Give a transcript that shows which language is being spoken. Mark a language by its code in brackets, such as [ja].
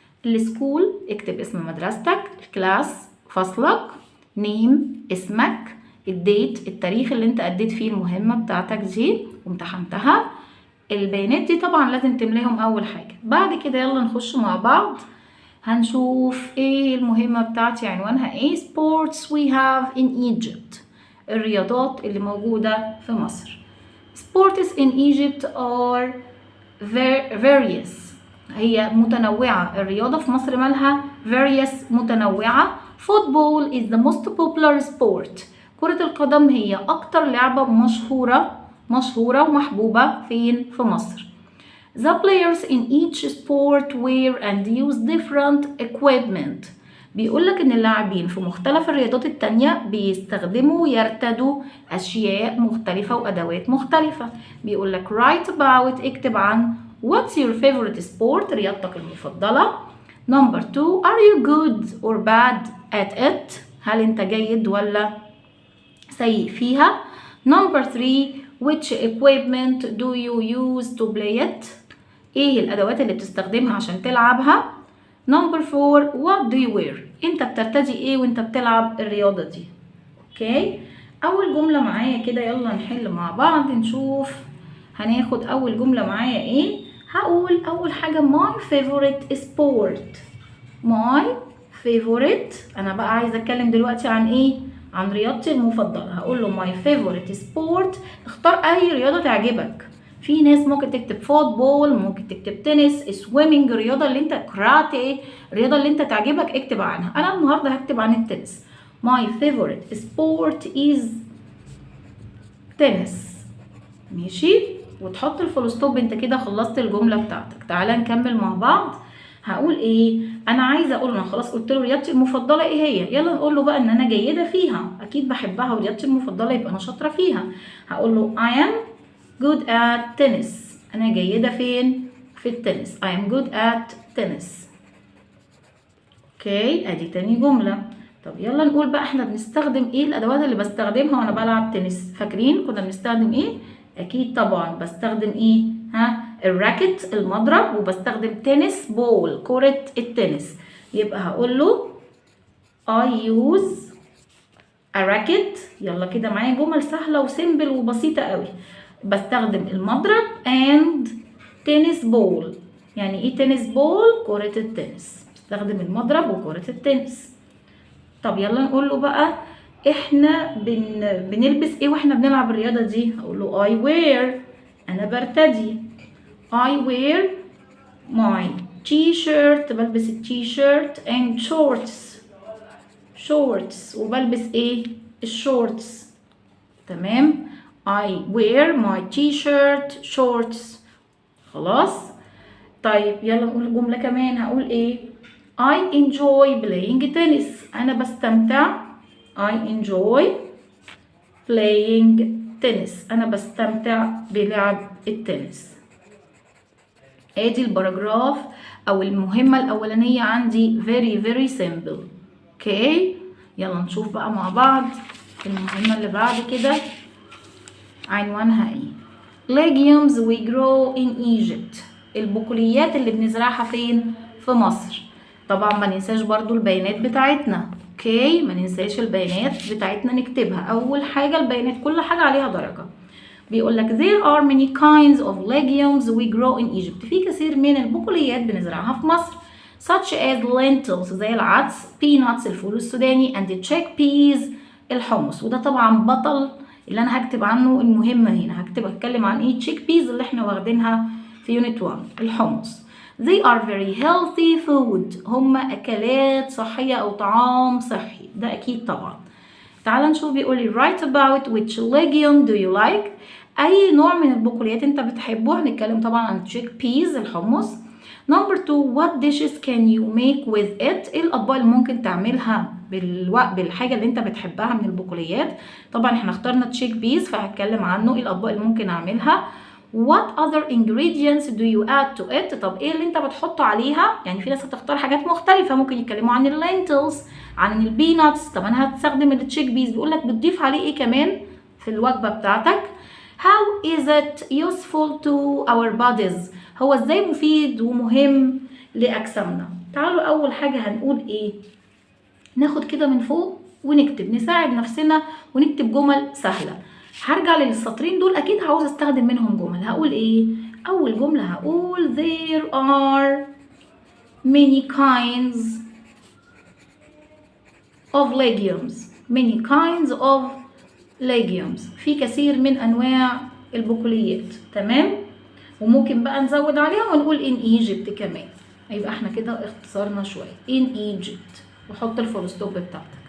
[ar] السكول اكتب اسم مدرستك، الكلاس فصلك، نيم اسمك، الديت التاريخ اللي انت اديت فيه المهمة بتاعتك دي وامتحنتها. البيانات دي طبعا لازم تملاهم اول حاجة. بعد كده يلا نخش مع بعض هنشوف ايه المهمة بتاعتي. عنوانها ايه؟ [en] sports we have in Egypt، [ar] الرياضات اللي موجودة في مصر. [en] sports in Egypt are various، [ar] هي متنوعة. الرياضة في مصر مالها various، متنوعة. [en] football is the most popular sport، [ar] كرة القدم هي اكتر لعبة مشهورة ومحبوبة فين؟ في مصر. [en] The players in each sport wear and use different equipment، [ar] بيقولك ان اللاعبين في مختلف الرياضات التانية بيستخدموا يرتدوا اشياء مختلفة وادوات مختلفة. بيقولك [en] write about، [ar] اكتب عن [en] what's your favorite sport، [ar] رياضتك المفضلة. [en] Number 2، are you good or bad at it، [ar] هل انت جيد ولا سيء فيها. [en] Number 3، which equipment do you use to play it، [ar] ايه الادوات اللي بتستخدمها عشان تلعبها. [en] Number 4، what do you wear، [ar] انت بترتدي ايه وانت بتلعب الرياضة دي. اوكي، اول جملة معايا كده، يلا نحل مع بعض نشوف هناخد اول جملة معايا ايه. هقول اول حاجة [en] my favorite sport، my favorite. [ar] انا بقى عايزة اتكلم دلوقتي عن ايه؟ عن رياضتي المفضلة. هقول له [en] my favorite sport، [ar] اختار اي رياضة تعجبك. في ناس ممكن تكتب فوتبول، ممكن تكتب تنس، سويمنج، الرياضة اللي انت، كاراتيه، الرياضة اللي انت تعجبك اكتب عنها. انا النهاردة هكتب عن التنس. [en] my favorite sport is tennis. [ar] ماشي، وتحط الفول ستوب. انت كده خلصت الجملة بتاعتك. تعالى نكمل مع بعض. هقول ايه؟ انا عايزه اقول، انا خلاص قلت له رياضتي المفضله ايه هي. يلا نقول له بقى ان انا جيده فيها، اكيد بحبها ورياضتي المفضله يبقى انا شاطره فيها. هقول له [en] I am good at tennis، [ar] انا جيده فين؟ في التنس. [en] I am good at tennis. [ar] اوكي، ادي تاني جمله. طب يلا نقول بقى احنا بنستخدم ايه، الادوات اللي بستخدمها وانا بلعب تنس. فاكرين كنا بنستخدم ايه؟ اكيد طبعا بستخدم ايه؟ الراكت المضرب، وبستخدم تنس بول كرة التنس. [en] يبقى [ar] هقول له [en] I use a racket. [ar] يلا كده معايا جمل سهلة وسيمبل وبسيطة قوي. بستخدم المضرب [en] and tennis ball. [ar] يعني ايه تنس بول؟ كرة التنس. بستخدم المضرب وكرة التنس. طب يلا نقول له بقى احنا بنلبس ايه واحنا بنلعب الرياضة دي. هقول له [en] I wear، [ar] انا برتدي. [en] I wear my t-shirt، [ar] بلبس التيشيرت، [en] and shorts، [ar] وبلبس ايه؟ الشورتس. [en] تمام، I wear my t-shirt shorts. [ar] خلاص. طيب يلا نقول جملة كمان. هقول ايه؟ [en] I enjoy playing tennis، [ar] انا بستمتع. [en] I enjoy playing tennis، [ar] انا بستمتع بلعب التنس. ادي الباراجراف او المهمة الاولانية عندي [en] very simple. [ar] اوكي، يلا نشوف بقى مع بعض المهمة اللي بعد كده. عنوانها ايه؟ [en] legumes we grow in Egypt، [ar] البقوليات اللي بنزرعها فين؟ في مصر. طبعا ما ننساش برضو البيانات بتاعتنا. اوكي، ما ننساش البيانات بتاعتنا نكتبها. اول حاجة البيانات، كل حاجة عليها درجة. [en] بيقول لك there are many kinds of legumes we grow in Egypt، [ar] في كثير من البقوليات بنزرعها في مصر. [en] such as lentils، [ar] زي العدس، [en] peanuts [ar] الفول السوداني، [en] and chickpeas الحمص. [ar] وده طبعا بطل اللي انا هكتب عنه المهمة هنا. هتكلم عن ايه؟ chickpeas اللي احنا واخدينها في unit 1، الحمص. [en] they are very healthy food، [ar] هم اكلات صحية او طعام صحي، ده اكيد طبعا. تعال نشوف. بيقول لي [en] write about which legume do you like. [ar] اي نوع من البقوليات انت بتحبه. هنتكلم طبعا عن chickpeas الحمص. [en] Number 2 what dishes can you make with it. [ar] ايه الاطباق اللي ممكن تعملها بالحاجه اللي انت بتحبها من البقوليات. طبعا احنا اخترنا chickpeas فهتكلم عنه. ايه الاطباق اللي ممكن اعملها. [en] What other ingredients do you add to it. [ar] طب ايه اللي انت بتحطه عليها. يعني في ناس هتختار حاجات مختلفه. ممكن يتكلموا عن اللينتلز، عن البيناتس. طب انا هستخدم التشيك بيز. بيقول لك بتضيف عليه ايه كمان في الوجبه بتاعتك. [en] How is it useful to our bodies. [ar] هو ازاي مفيد ومهم لاجسامنا. تعالوا اول حاجه هنقول ايه. ناخد كده من فوق ونكتب، نساعد نفسنا ونكتب جمل سهله. هرجع للسطرين دول اكيد عاوز استخدم منهم جمل. هقول ايه. اول جمله هقول [en] there are many kinds of legumes. many kinds of legumes. [ar] في كثير من انواع البقوليات. تمام. وممكن بقى نزود عليها ونقول in Egypt كمان. يبقى احنا كده اختصرنا شويه in Egypt وحط الفول ستوب بتاعتك.